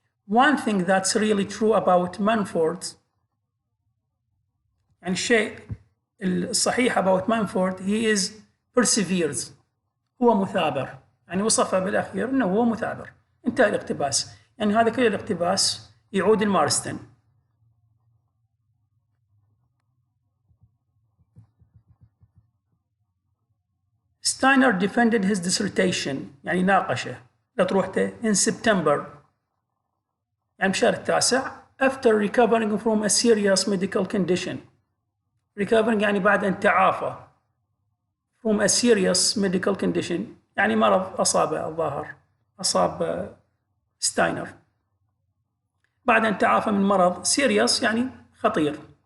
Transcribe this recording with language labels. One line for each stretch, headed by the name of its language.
English: one thing that's really true about Manford
Arabic: يعني الشيء الصحيح
English: about Manford he is perseveres
Arabic: هو مثابر، يعني وصفه بالأخير أنه هو مثابر. انتهى الاقتباس، يعني هذا كل الاقتباس يعود لمارستن.
English: Steiner defended his dissertation
Arabic: يعني ناقشه لطروحته
English: in September
Arabic: يعني بشهر التاسع
English: after recovering from a serious medical condition.
Arabic: recovering يعني بعد أن تعافى
English: from a serious medical condition
Arabic: يعني مرض أصابه الظاهر أصاب ستاينر بعد أن تعافى من مرض serious يعني خطير.